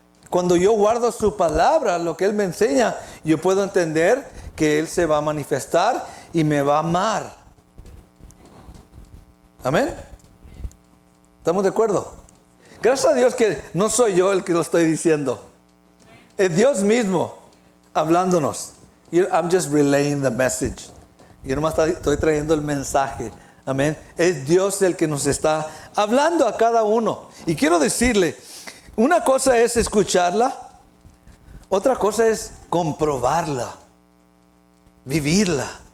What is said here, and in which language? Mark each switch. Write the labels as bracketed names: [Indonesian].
[Spanish] Cuando yo guardo su palabra, lo que Él me enseña, yo puedo entender que Él se va a manifestar y me va a amar. Amén. ¿Estamos de acuerdo? Gracias a Dios que no soy yo el que lo estoy diciendo. Es Dios mismo hablándonos. [English] I'm just relaying the message. [Spanish] Yo nomás estoy trayendo el mensaje. Amén. Es Dios el que nos está hablando a cada uno. Y quiero decirle, una cosa es escucharla, otra cosa es comprobarla, vivirla.